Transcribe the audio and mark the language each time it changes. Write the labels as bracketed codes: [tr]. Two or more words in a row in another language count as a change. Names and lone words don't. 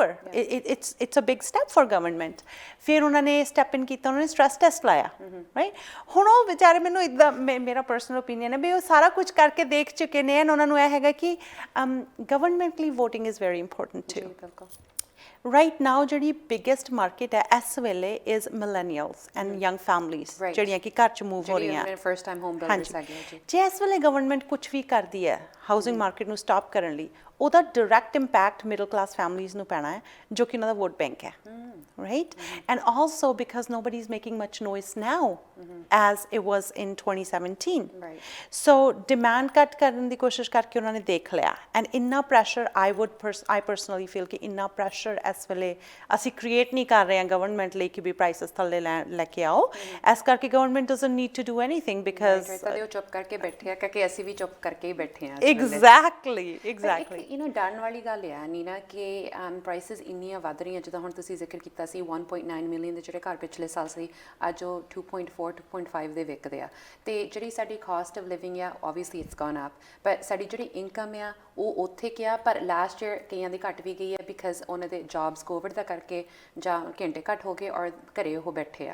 [en] It's a big step for government. [pa] ਫਿਰ ਉਹਨਾਂ ਨੇ [en] step in [pa] ਕੀਤਾ, ਉਹਨਾਂ ਨੇ [en] stress test [pa] ਲਾਇਆ, right? ਹੁਣ ਉਹ ਵਿਚਾਰੇ, ਮੈਨੂੰ ਇੱਦਾਂ, ਮੇਰਾ [en] personal opinion [pa] ਹੈ ਵੀ ਉਹ ਸਾਰਾ ਕੁਝ ਕਰਕੇ ਦੇਖ ਚੁੱਕੇ ਨੇ, ਉਹਨਾਂ ਨੂੰ ਇਹ ਹੈਗਾ ਕਿ [en] governmentally voting is very important too. Right now ਜਿਹੜੀ biggest market [pa] ਹੈ ਇਸ ਵੇਲੇ [en] is millennials and young families, [pa] ਜਿਹੜੀਆਂ ਕਿ ਘਰ ਚ move ਹੋ ਰਹੀਆਂ, [en] first time home builders [pa] ਹੈਗੇ ਜੀ। ਜੇ ਇਸ ਵੇਲੇ government ਕੁਝ ਵੀ ਕਰਦੀ ਹੈ [en] housing market [pa] ਨੂੰ stop ਕਰਨ ਲਈ, ਉਹਦਾ [en] direct impact middle class families [pa] ਨੂੰ ਪੈਣਾ ਹੈ, ਜੋ ਕਿ ਉਹਨਾਂ ਦਾ [en] vote bank [pa] ਹੈ, right? [en] And also because nobody is making much noise now as it was in 2017. So demand cut [pa] ਕਰਨ ਦੀ ਕੋਸ਼ਿਸ਼ ਕਰਕੇ ਉਹਨਾਂ ਨੇ ਦੇਖ ਲਿਆ, and ਇੰਨਾ pressure [en] I personally feel [pa] ਕਿ ਇੰਨਾ pressure ਇਸ ਵੇਲੇ ਅਸੀਂ create ਨਹੀਂ ਕਰ ਰਹੇ ਹਾਂ government ਲਈ ਕਿ ਵੀ prices ਥੱਲੇ ਲੈ ਕੇ ਆਓ, ਇਸ ਕਰਕੇ [en] government doesn't need to do anything because [pa] ਉਹ ਚੁੱਪ ਕਰਕੇ ਬੈਠੇ ਆ, ਕਿਉਂਕਿ ਅਸੀਂ ਵੀ ਚੁੱਪ ਕਰਕੇ ਹੀ ਬੈਠੇ ਆ। [en] Exactly. [pa] ਡਰਨ ਵਾਲੀ ਗੱਲ ਹੈ ਨੀਨਾ ਕਿ ਪ੍ਰਾਈਸਿਸ ਇੰਨੀਆਂ ਵੱਧ ਰਹੀਆਂ, ਜਿੱਦਾਂ ਹੁਣ ਤੁਸੀਂ ਜ਼ਿਕਰ ਕੀਤਾ ਸੀ 1.9 ਮਿਲੀਅਨ ਦੇ ਜਿਹੜੇ ਘਰ ਪਿਛਲੇ ਸਾਲ ਸੀ, ਅੱਜ ਉਹ 2.4 2.5 ਦੇ ਵਿਕਦੇ ਆ, ਤੇ ਜਿਹੜੀ ਸਾਡੀ [en] cost of living [pa] ਆ [en] obviously it's gone up, [pa] ਪਰ ਸਾਡੀ ਜਿਹੜੀ ਇਨਕਮ ਆ ਉਹ ਉੱਥੇ ਕਿਹਾ, ਪਰ [en] last year [pa] ਕਈਆਂ ਦੀ ਘੱਟ ਵੀ ਗਈ ਹੈ ਬਿਕਾਜ਼ ਉਹਨਾਂ ਦੇ ਜੌਬਸ ਕੋਵਿਡ ਦਾ ਕਰਕੇ ਜਾਂ ਘੰਟੇ ਘੱਟ ਹੋ ਗਏ ਔਰ ਘਰੇ ਉਹ ਬੈਠੇ ਆ।